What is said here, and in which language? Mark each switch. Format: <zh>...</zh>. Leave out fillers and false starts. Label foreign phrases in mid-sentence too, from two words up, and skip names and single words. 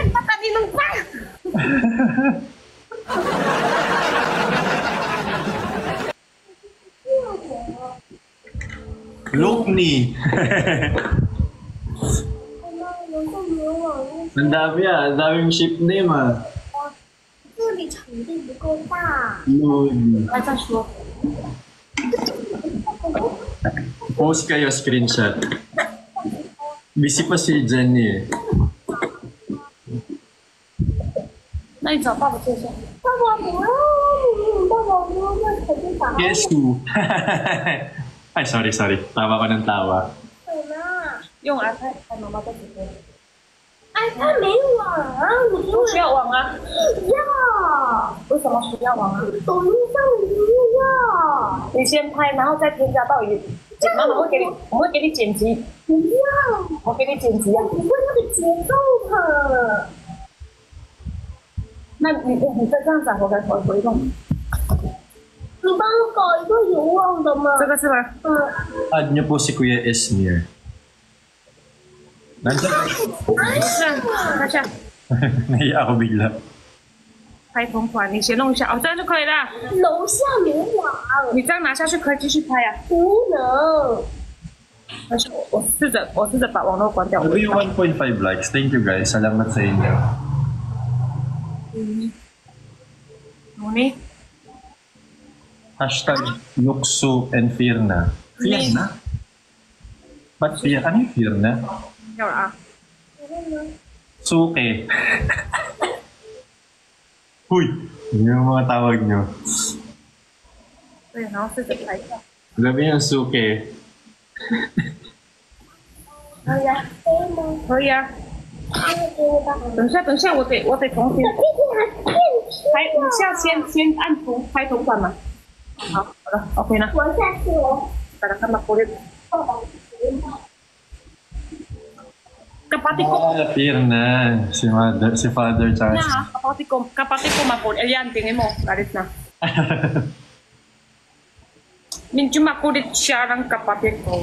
<tl>Mataninong pa. Lukni. Ang dami ang daming</tl> <en>ship name</en> <zh>这里场地不够大。</zh> <tl>Ay, sa show. Post kayo screenshot. Busy pa si Jenny eh.</tl> <zh>那你找爸爸介绍。爸爸不要，爸爸说那肯定打。</zh> <tl>Kesu. Ay, sorry. Tawa ko ng tawa.</tl> <zh>什么？用 iPad 看妈妈在直播。 iPad 没网啊，你给我需要网啊？要。为什么需要网啊？抖音上面就要。你先拍，然后再添加到语。妈妈会给你，我会给你剪辑。不要，我给你剪辑啊。我不会那个节奏的。那你再这样子，我回弄。你帮我搞一个有网的吗？这个是吗？</zh> <tl>Add niyo po si Kuya Esmir. Nandiyan.</tl> <zh>是啊，看一下。</zh> <tl>Nahiya ako bigla.</tl> <zh>拍同款，你先弄一下，这样就可以了。楼下没网，你这样拿下去可以继续拍啊。不能。但是我试着把网络关掉。</zh> <tl>Ano yung 1.5 likes?</tl> <en>Thank you guys.</en> <tl>Salamat sa inyo. Nuni?</tl> <en>Hashtag Yuksu and Firna.</en> <tl>Firna? Ba't Firna? Ano yung Firna?</tl> <zh>要了啊。</zh> <tl>Suke. Huy! Yun yung mga tawag nyo.</tl> <zh>对，然后试着拍一下。</zh> <tl>Grabe yung suke.</tl> <zh>可以啊，可以吗？可以啊。给我吧。等一下，我得重新这天还骗拍一下，先按拍同款嘛。好了 ，OK 了。我下去了。</zh> <tl>Para ka makulit.</tl> <zh>爸爸，</zh> <tl>Kapatid ko. Firna. Si Father tsaka Na, kapatid ko makulit. Ayan, tingin mo. Galit na. medyo makulit siya ng kapatid ko.</tl>